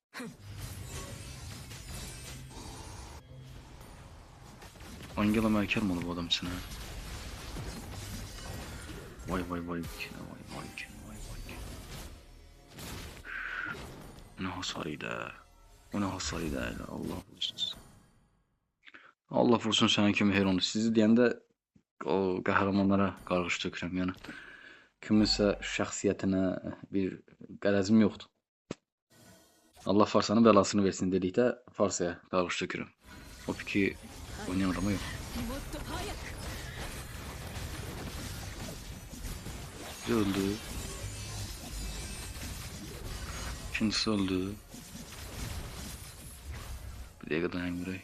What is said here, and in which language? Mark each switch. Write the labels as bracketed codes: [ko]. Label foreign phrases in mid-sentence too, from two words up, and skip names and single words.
[tr] Angela Merkel mi oldu bu adam için ha? Vay vay vay vay. Ne hasarıydı. O ne hasarıydı. Allah vursun. Allah vursun sana kimi her onu. [az] Sizi deyəndə o qəhrəmanlara qarğış tökürəm yəni. Kiminsə şəxsiyyətinə bir qərəzim yoxdur. Allah Farsanın belasını versin dedikdə Farsaya qarğış tökürəm. [tr] O peki oynayan adamı yok. Biri öldü. İkincisi öldü. Bir dakika dayan buraya.